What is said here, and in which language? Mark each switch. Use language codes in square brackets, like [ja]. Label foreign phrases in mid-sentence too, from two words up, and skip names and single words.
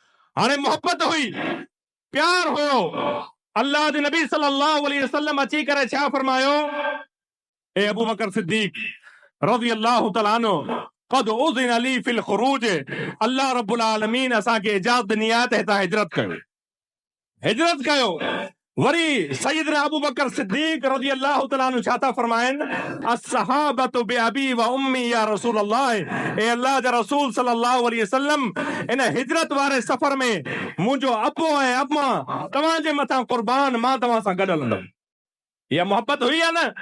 [sd] हाणे मोहब्बत हुई, प्यार हुयो। अल्लाह जे नबी [ar] صلى الله عليه وسلم [sd] अची करे छा फरमायो, ए अबू बकर सिद्दीक [ar] رضي الله تعالى عنه, قد أذن لي في الخروج, الله رب العالمين [sd] असांखे इजाज़त ॾिनी आहे त हितां हिजरत कयो। वरी सैयदना अबू बकर सिद्दीक [ar] رضي الله تعالى عنه [sd] छा था फरमाइनि, [ar] الصحبة بأبي وأمي يا رسول الله, [sd] ए अल्लाह जा रसूल [ar] صلى الله عليه وسلم, [sd] इन हिजरत वारे सफ़र में मुंहिंजो अबो ऐं अम्मा तव्हांजे मथां क़ुर्बान, मां तव्हां सां गॾु हलंदुमि। इहा मोहब्बत हुई या न?